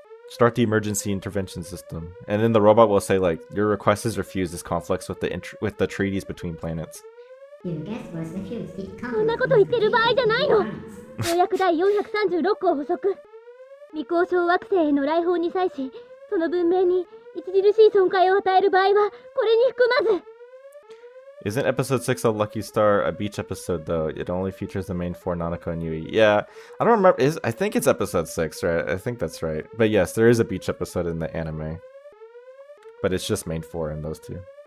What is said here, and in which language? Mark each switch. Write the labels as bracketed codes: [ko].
[en] Start the emergency intervention system, and then the robot will say like, "Your request is refused. This conflicts with the treaties between planets." [ja] そんなこと言ってる場合じゃないの。条約第436項補足。未交渉惑星への来訪に際し、その文明に著しい損壊を与える場合はこれに含まず。 [en] Isn't episode 6 a Lucky Star a beach episode though? It only features the main 4 Nanako and Yui. Yeah, I don't remember. I think it's episode 6, right? I think that's right. But yes, there is a beach episode in the anime. But it's just main 4 in those two.